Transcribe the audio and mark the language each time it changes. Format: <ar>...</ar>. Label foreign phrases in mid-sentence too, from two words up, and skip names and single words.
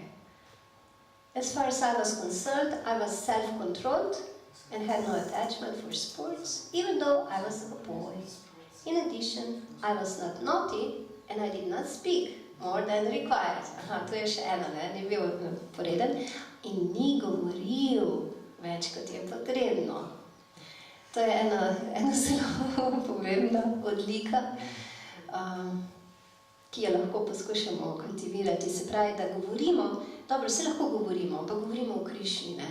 <en>As far as I was concerned, I was self-controlled and had no attachment for sports, even though I was a boy. In addition, I was not naughty and I did not speak more than required.</en> <sl>Aha, to je še eno, ne? Ni bil poreden. In ni govoril več, kot je potrebno. To je ena zelo pomembna odlika, ki jo lahko poskušamo kultivirati. Se pravi, da govorimo, dobro, vse lahko govorimo, pa govorimo o Krišni, ne.</sl>